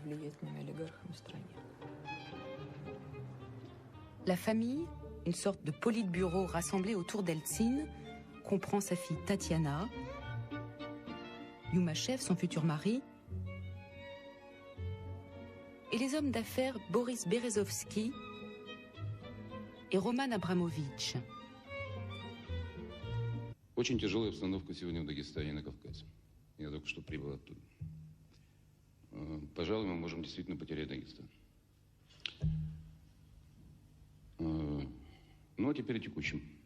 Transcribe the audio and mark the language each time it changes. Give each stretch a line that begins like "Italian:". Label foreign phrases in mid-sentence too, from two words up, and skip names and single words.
French: La famille, une sorte de politburo rassemblé autour d'Eltsine, comprend sa fille Tatiana, Yumachev, son futur mari, et les hommes d'affaires Boris Berezovsky et Roman Abramovich.
Russian: Очень тяжелая обстановка сегодня в Дагестане и на Кавказе. Я только что прибыл оттуда. Пожалуй, мы можем действительно потерять Дагестан. Ну, а теперь о текущем.